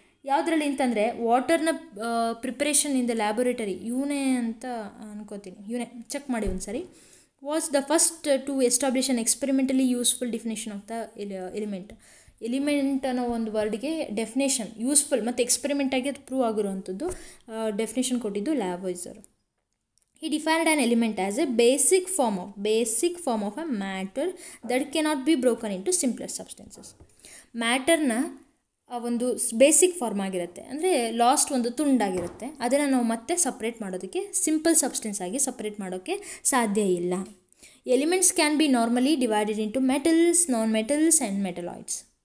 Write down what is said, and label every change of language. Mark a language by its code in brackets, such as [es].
[kn] ಯಾವುದರಲ್ಲಿ ಅಂತಂದರೆ ವಾಟರ್ನ [en] preparation in the laboratory, [kn] ಇವನೇ ಅಂತ ಅನ್ಕೋತೀನಿ, ಇವನೇ ಚೆಕ್ ಮಾಡಿ ಒಂದು ಸರಿ. [en] Was the first to establish an experimentally useful definition of the element. [kn] Element ಅನ್ನೋ ಒಂದು ವರ್ಡ್ಗೆ ಡೆಫಿನೇಷನ್ ಯೂಸ್ಫುಲ್ ಮತ್ತು ಎಕ್ಸ್ಪೆರಿಮೆಂಟಾಗಿ ಅದು ಪ್ರೂವ್ ಆಗಿರುವಂಥದ್ದು ಡೆಫಿನೇಷನ್ ಕೊಟ್ಟಿದ್ದು ಲ್ಯಾವೋಯ್ಸರ್. [en] He defined an element as a basic form of a matter that cannot be broken into simpler substances. [kn] ಮ್ಯಾಟರ್ನ ಒಂದು basic form ಆಗಿರುತ್ತೆ, ಅಂದರೆ last ಒಂದು ತುಂಡಾಗಿರುತ್ತೆ, ಅದನ್ನು ನಾವು ಮತ್ತೆ ಸಪ್ರೇಟ್ ಮಾಡೋದಕ್ಕೆ ಸಿಂಪಲ್ ಸಬ್ಸ್ಟೆನ್ಸ್ ಆಗಿ ಸಪ್ರೇಟ್ ಮಾಡೋಕ್ಕೆ ಸಾಧ್ಯ ಇಲ್ಲ. [en] Elements can be normally divided into metals, non metals and metalloids.